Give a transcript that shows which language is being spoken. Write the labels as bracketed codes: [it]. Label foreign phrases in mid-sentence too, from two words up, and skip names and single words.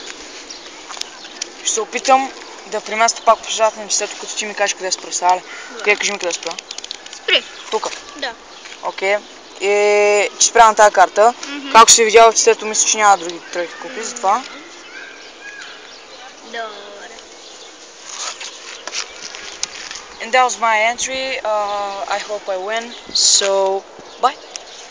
[bg] Ще се опитам да преместя пак по средата на сето, като ти ми кажеш къде спря. Става ли? Окей, кажи ми къде спря. Спри. Тука. Да. Окей. И че спря на тази карта. Както се видял в чистото, мисля, че няма други тройки купи, затова. Добре. [en] And that was my entry. I hope I win. So, bye.